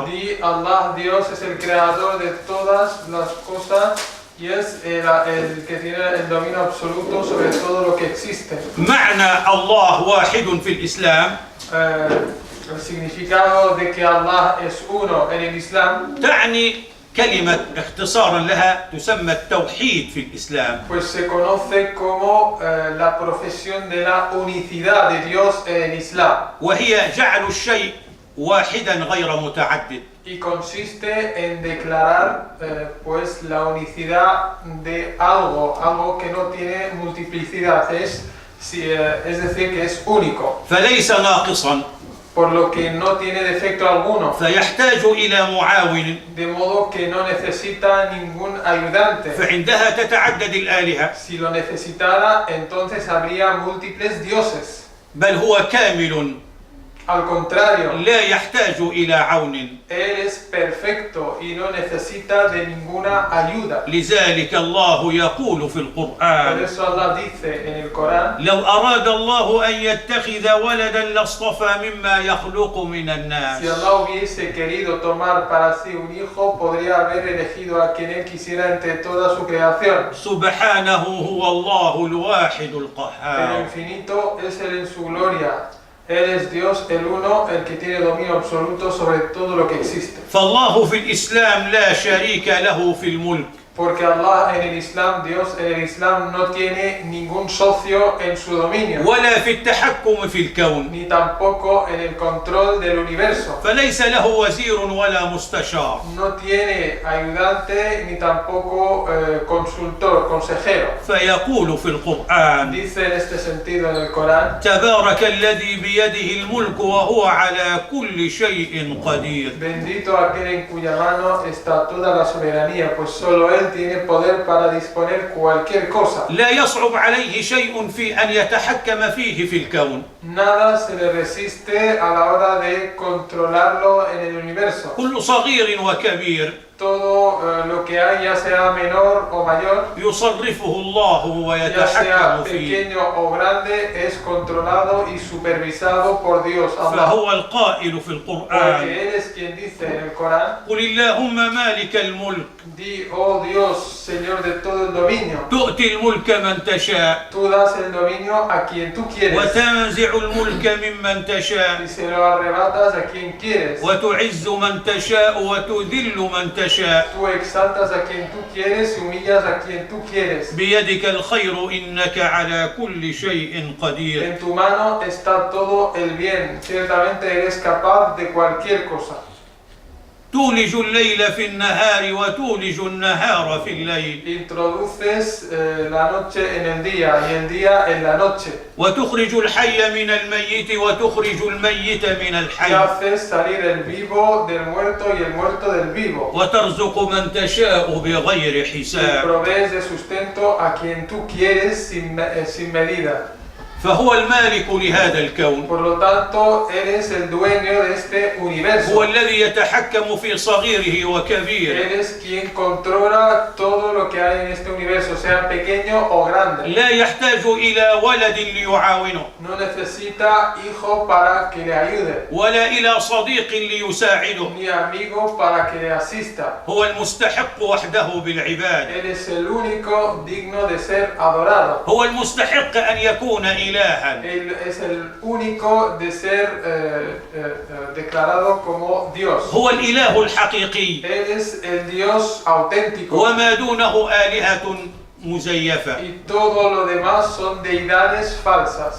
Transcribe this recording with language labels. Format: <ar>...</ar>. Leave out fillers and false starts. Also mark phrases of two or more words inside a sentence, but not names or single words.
<es>Di, Allah, Dios es el creador de todas las cosas y es el que tiene el dominio absoluto sobre todo lo que existe.</es> <ar>معنى الله واحد في الإسلام</ar> <es>El significado de que Allah es uno en el Islam,</es> <ar>تعني كلمة اختصارا لها تسمى التوحيد في الإسلام،</ar> <es>pues se conoce como la profesión de la unicidad de Dios en el Islam.</es> <ar>وهي جعل الشيء واحدا غير متعدد.</ar> <es>Y consiste en declarar pues la unicidad de algo que no tiene multiplicidad, es decir, que es único,</es> <ar>فليس ناقصا،</ar> <es>por lo que no tiene defecto alguno,</es> <ar>فيحتاج إلى معاون،</ar> <es>de modo que no necesita ningún ayudante.</es> <ar>فعندها تتعدد الآلهة.</ar> <es>Si lo necesitara, entonces habría múltiples dioses.</es> <ar>بل هو كامل</ar> <es>Al contrario,</es> <ar>لا يحتاج إلى عون.</ar> <es>Él es perfecto y no necesita de ninguna ayuda.</es> <ar>لذلك الله يقول في</ar> <es>Por</es> <ar>القرآن:</ar> <es>eso Allah dice en el Corán:</es> <ar>لو أراد الله أن يتخذ ولدا لاصطفى مما يخلق من الناس.</ar> <es>si Allah hubiese querido tomar para sí un hijo, podría haber elegido a quien Él quisiera entre toda su creación.</es> <ar>سبحانه هو الله الواحد</ar> <es>El</es> <ar>القهار.</ar> <es>infinito es Él en su gloria. Él es Dios, el uno, el que tiene dominio absoluto sobre todo lo que existe.</es> <ar>فالله في الإسلام لا شريك له في الملك،</ar> <es>Porque Allah en el Islam, Dios en el Islam no tiene ningún socio en su dominio,</es> <ar>ولا في التحكم في الكون،</ar> <es>ni tampoco en el control del universo.</es> <ar>فليس له وزير ولا مستشار.</ar> <es>No tiene ayudante ni tampoco consultor, consejero.</es> <ar>فيقول في القرآن:</ar> <es>Dice en este sentido en el Corán:</es> <ar>تبارك الذي بيده الملك وهو على كل شيء قدير.</ar> <es>bendito aquel en cuya mano está toda la soberanía, pues solo Él tiene poder para disponer cualquier cosa.</es> <ar>لا يصعب عليه شيء في أن يتحكم فيه في الكون.</ar> <es>Nada se le resiste a la hora de controlarlo en el universo.</es> <ar>كل صغير وكبير</ar> <es>Todo lo que hay, ya sea menor o mayor,</es> <ar>يصرفه الله</ar> <es>ya sea</es> <ar>ويتحكم فيه.</ar> <es>pequeño o grande, es controlado y supervisado por Dios, Allah.</es> <ar>فهو القائل في القرآن:</ar> <es>Porque Él es quien dice en el Corán:</es> <ar>قل اللهم مالك الملك</ar> <es>di, oh Dios, Señor de todo el dominio,</es> <ar>تؤتي الملك من تشاء</ar> <es>tú das el dominio a quien tú quieres</es> <ar>وتنزع الملك ممن تشاء</ar> <es>y se lo arrebatas a quien quieres.</es> <ar>وتعز من تشاء وتذل من تشاء</ar> <es>Tú exaltas a quien tú quieres y humillas a quien tú quieres.</es> <ar>بيدك الخير إنك على كل شيء قدير.</ar> <es>En tu mano está todo el bien. Ciertamente eres capaz de cualquier cosa.</es> <ar>تولج الليل في النهار وتولج النهار في الليل</ar> <es>Introduces la noche en el día y el día en la noche.</es> <ar>وتخرج الحي من الميت وتخرج الميت من</ar> <es>Y</es> <ar>الحي</ar> <es>haces salir el vivo del muerto y el muerto del vivo.</es> <ar>وترزق من تشاء بغير</ar> <es>Y</es> <ar>حساب</ar> <es>provees de sustento a quien tú quieres sin medida.</es> <ar>فهو المالك لهذا الكون</ar> <es>Por lo tanto, eres el dueño de este</es> <ar>هو</ar> <es>universo.</es> <ar>الذي يتحكم في صغيره وكبيره</ar> <es>Eres quien controla todo lo que hay en este universo, sea pequeño o grande.</es> <ar>لا يحتاج إلى ولد ليعاونه</ar> <es>No necesita hijo para que le ayude,</es> <ar>ولا إلى صديق ليساعده</ar> <es>ni amigo para que le asista.</es> <ar>هو المستحق وحده بالعباد</ar> <es>Él es el único digno de ser adorado.</es> <ar>هو المستحق أن يكون إلها</ar> <es>Él es el único de ser declarado como Dios.</es> <ar>هو الإله الحقيقي</ar> <es>Él es el Dios auténtico.</es> <ar>وما دونه آلهة مزيفة</ar> <es>Y todo lo demás son deidades falsas.</es>